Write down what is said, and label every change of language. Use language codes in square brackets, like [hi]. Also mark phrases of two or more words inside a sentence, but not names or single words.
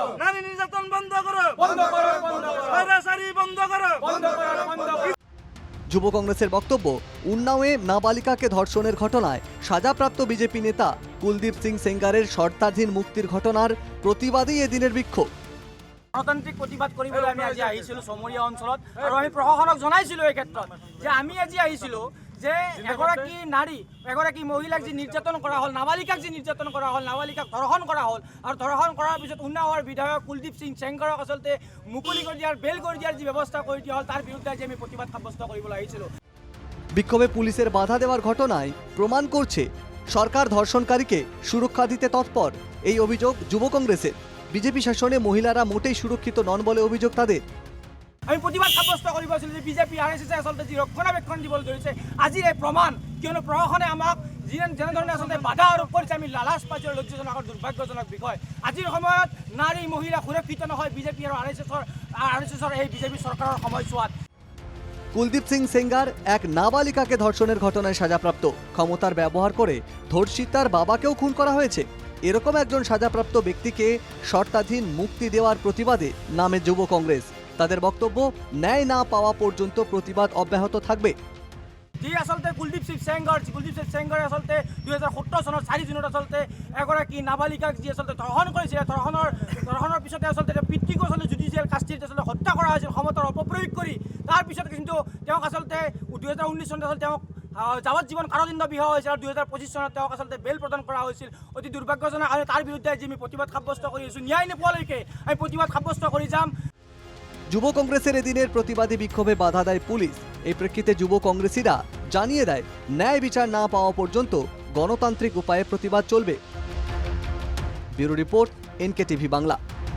[bn] নারী নির্যাতন বন্ধ করো বন্ধ করো বন্ধ করো অত্যাচারী বন্ধ করো বন্ধ করো বন্ধ করো যুব কংগ্রেসের বক্তব্য, উন্নাওয়ে নাবালিকাকে ধর্ষণের ঘটনায় সাজাপ্রাপ্ত বিজেপি নেতা কুলদীপ সিং সেঙ্গারের শর্তাধীন মুক্তির ঘটনার প্রতিবাদেই এদিনের বিক্ষোভ। [as] গণতান্ত্ৰিক প্ৰতিবাদ কৰিবলৈ আমি আজি আহিছিলোঁ সমৰীয়া অঞ্চলত আৰু আমি প্ৰশাসনক জনাইছিলোঁ এই ক্ষেত্ৰত যে আমি আজি আহিছিলোঁ যে এগৰাকী নাৰী এগৰাকী মহিলাক যি নিৰ্যাতন কৰা হ'ল, নাবালিকাক যি নিৰ্যাতন কৰা হ'ল, নাবালিকাক ধৰ্ষণ কৰা হ'ল আৰু ধৰ্ষণ কৰাৰ পিছত উন্নাওৰ বিধায়ক কুলদীপ সিং সেঙ্গাৰক আচলতে মুকলি কৰি দিয়াৰ বেল কৰি দিয়াৰ যি ব্যৱস্থা কৰি দিয়া হ'ল তাৰ বিৰুদ্ধে আজি আমি প্ৰতিবাদ সাব্যস্ত কৰিবলৈ আহিছিলোঁ। [bn] বিক্ষোভে পুলিশের বাধা দেওয়ার ঘটনায় প্রমাণ করছে সরকার ধর্ষণকারীকে সুরক্ষা দিতে তৎপর। এই অভিযোগ যুব কংগ্রেসের। বিজেপি শাসনে মহিলারা মোটেই সুরক্ষিত নন বলে অভিযোগ তাদের। [as] আমি প্ৰতিবাদ সাব্যস্ত কৰিব আছিলোঁ যে বিজেপি আৰএছএছে আচলতে যি ৰক্ষণাবেক্ষণ দিবলৈ ধৰিছে আজিৰ এই প্ৰমাণ, কিয়নো প্ৰশাসনে আমাক যেনেধৰণে আচলতে বাধা আৰোপ কৰিছে আমি লালাচ পাইছোঁ। লজ্জাজনক আৰু দুৰ্ভাগ্যজনক বিষয়, আজিৰ সময়ত নাৰী মহিলা সুৰক্ষিত নহয় বিজেপি আৰু আৰএছএছৰ এই বিজেপি চৰকাৰৰ সময়ছোৱাত। [bn] কুলদীপ সিং সেঙ্গার এক নাবালিকাকে ধর্ষণের ঘটনায় সাজাপ্রাপ্ত। ক্ষমতার ব্যবহার করে ধর্ষিতার বাবাকেও খুন করা হয়েছে। এরকম একজন সাজাপ্রাপ্ত ব্যক্তিকে শর্তাধীন মুক্তি দেওয়ার প্রতিবাদে নামে যুব কংগ্রেস। তাদের বক্তব্য, ন্যায় না পাওয়া পর্যন্ত প্রতিবাদ অব্যাহত থাকবে। [as] যি আচলতে কুলদীপ সিং সেঙ্গাৰে আচলতে 2017 চনৰ 4 জুনত আচলতে এগৰাকী নাবালিকাক যি আচলতে ধৰ্ষণ কৰিছিলে, ধৰ্ষণৰ পিছতে আচলতে পিতৃক আচলতে [en] judicial custody [as] আচলতে হত্যা কৰা হৈছিল ক্ষমতাৰ অপপ্ৰয়োগ কৰি। তাৰপিছত কিন্তু তেওঁক আচলতে 2019 চনত আচলতে তেওঁক যাৱজ্জীৱন কাৰাদণ্ড বিহা হৈছিল আৰু 2025 চনত তেওঁক আচলতে বেল প্ৰদান কৰা হৈছিল। অতি দুৰ্ভাগ্যজনক আৰু তাৰ বিৰুদ্ধে আজি আমি প্ৰতিবাদ সাব্যস্ত কৰি আছোঁ। ন্যায় নোপোৱালৈকে আমি প্ৰতিবাদ সাব্যস্ত কৰি যাম। [bn] যুব কংগ্রেসের এদিনের প্রতিবাদী বিক্ষোভে বাধা দেয় পুলিশ। এই প্রেক্ষিতে যুব কংগ্রেসীরা জানিয়ে দেয়, ন্যায় বিচার না পাওয়া পর্যন্ত গণতান্ত্রিক উপায়ে প্রতিবাদ চলবে। ব্যুরো রিপোর্ট, NKTV বাংলা।